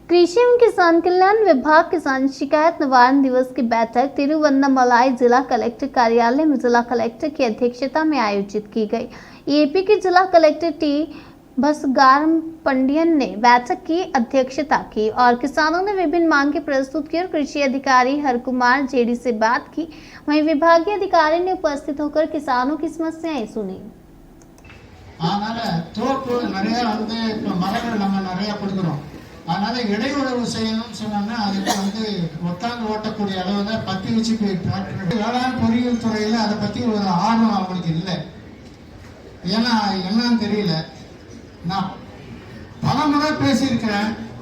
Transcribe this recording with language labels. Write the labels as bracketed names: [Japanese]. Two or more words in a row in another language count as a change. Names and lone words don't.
[Hindi] पीएम किसान कल्याण विभाग किसान शिकायत निवारण दिवस की बैठक तिरुवन्नामलाई जिला कलेक्टर कार्यालय में जिला कलेक्टर की अध्यक्षता में आयोजित की गई। एपी के जिला कलेक्टर टी बसगारम पंडियन ने बैठक की अध्यक्षता की और किसानों ने विभिन्न मांगे प्रस्तुत की और कृषि अधिकारी हरकुमार जेडी से बात की। वहीं विभागीय अधिकारी ने उपस्थित होकर किसानों की समस्याएं सुनी। [Tamil] அதனால இடையுறவு செய்யணும்னு சொன்னோம்னா அதுக்கு உட்காந்து ஓட்டக்கூடிய அளவுல பத்தி வச்சு டிராக்டர் வேளாண் பொறியியல் துறையில அதை பத்தி ஒரு ஆர்வம் அவங்களுக்கு இல்லை. ஏன்னா என்னன்னு தெரியல. நான் பல முறை பேசியிருக்கிறேன்.